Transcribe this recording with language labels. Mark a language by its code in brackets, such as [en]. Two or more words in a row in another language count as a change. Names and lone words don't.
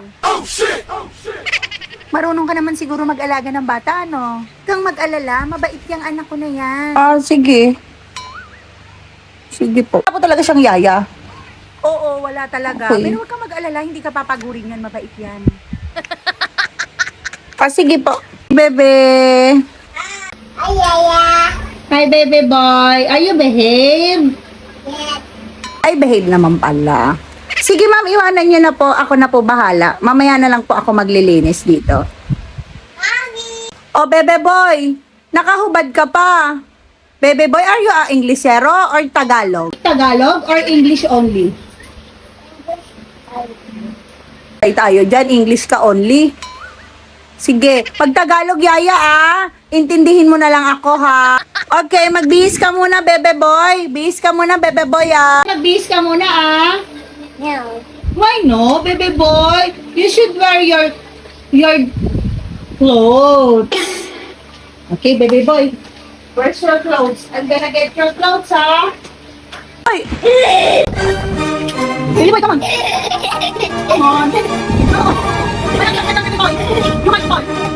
[tl] Marunong ka naman siguro mag-alaga ng bata, ano? Kang mag-alala, mabait yung anak ko na yan. Sige. Sige po. Wala po talaga siyang yaya. Oo, wala talaga. Okay. Pero huwag kang mag-alala, hindi ka papagurin yan, mabait yan. Sige po. [en] Bebe. Hi, baby boy. Are you behave? [tl] Ay, behave naman pala. Sige, ma'am, iwanan niyo na po. Ako na po bahala. Mamaya na lang po ako maglilinis dito. Oh, [en] bebe boy. [tl] Nakahubad ka pa. [en] Bebe boy, are you a Inglesero or Tagalog? Tagalog or English only? [tl] Ay tayo dyan, English ka only. Sige, pag Tagalog yaya intindihin mo na lang ako ha. Okay, magbihis ka muna [en] bebe boy. [tl] Bihis ka muna [en] bebe boy [tl] Magbihis ka muna [en] No. Why no, bebe boy? You should wear your clothes. Okay, baby boy. Where's your clothes? I'm gonna get your clothes, ha? Ay! Baby boy, come on. Come on. No. Baby boy. You might fall.